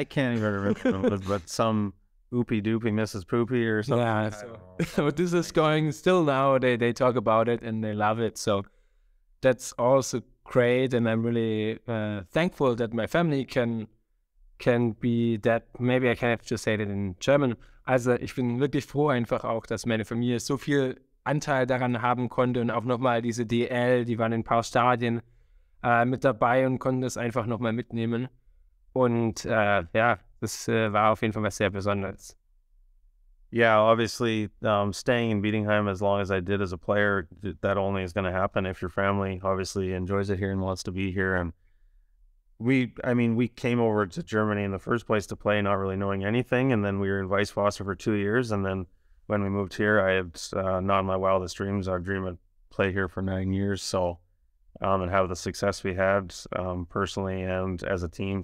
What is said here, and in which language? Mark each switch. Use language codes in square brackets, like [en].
[en] I can't even remember, but some oopie doopie Mrs. Poopy or something. Yeah, so this is going still now, they talk about it and they love it, so that's also great, and I'm really thankful that my family can be that. Maybe I can have to say that in German. [de] Also ich bin wirklich froh einfach auch, dass meine Familie so viel Anteil daran haben konnte, und auch nochmal diese DL, die waren in ein paar Stadien mit dabei und konnten das einfach nochmal mitnehmen. Und das war auf jeden Fall was sehr Besonderes. [en] Yeah, obviously, staying in Bietigheim as long as I did as a player, that only is going to happen if your family obviously enjoys it here and wants to be here. And we came over to Germany in the first place to play, not really knowing anything, and then we were in Weißwasser for 2 years, and then when we moved here, I had not in my wildest dreams, our dream to play here for 9 years, so and have the success we had personally and as a team.